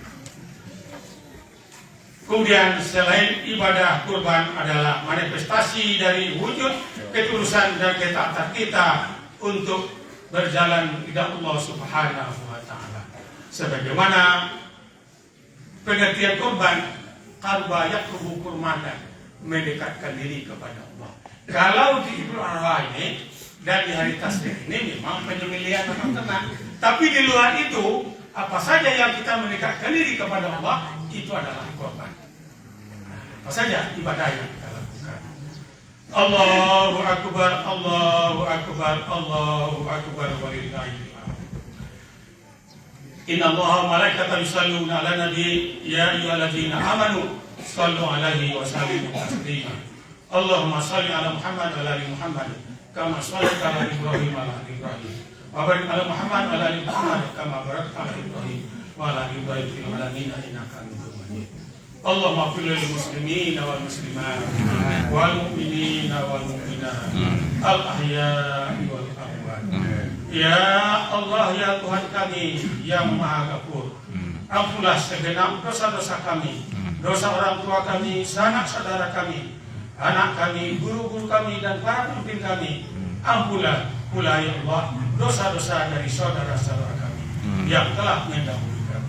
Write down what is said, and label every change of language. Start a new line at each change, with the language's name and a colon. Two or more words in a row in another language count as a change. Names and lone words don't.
Indonesian: Kemudian selain ibadah kurban adalah manifestasi dari wujud ketulusan dan ketaatan kita untuk berjalan di dalam Allah
Arabic: سبحانه وتعالى.
Indonesian: Sebagaimana pengertian kurban,
Arabic: قرب يقرب قربانا,
Indonesian: mendekatkan diri kepada Allah. Kalau di Idul Adha ini dan di hari Tasrik ini memang penyembelihan memang tenang, tapi di luar itu apa saja yang kita mendekatkan diri kepada Allah itu adalah kurban. Apa saja ibadah yang kita lakukan.
Arabic: الله أكبر، الله أكبر، الله أكبر ولله الحمد. إن الله وملائكته يصلون على النبي يا أيها الذين آمنوا صلوا عليه وسلموا تسليما. اللهم صل على محمد وعلى آل محمد كما صليت على إبراهيم وعلى آل إبراهيم. وبارك على محمد وعلى آل محمد كما باركت على إبراهيم وعلى آل إبراهيم في العالمين إنك حميد مجيد. اللهم اغفر للمسلمين والمسلمات والمؤمنين والمؤمنات الأحياء والأموات. يا الله,
Indonesian: ya Tuhan kami yang Maha Ghafur, ampunlah segenap dosa-dosa kami, dosa orang tua kami, sanak saudara kami, anak kami, guru-guru kami, dan para pemimpin kami. Ampunlah pula
Arabic: يا الله
Indonesian: dosa-dosa dari saudara-saudara kami yang telah mendahului kami.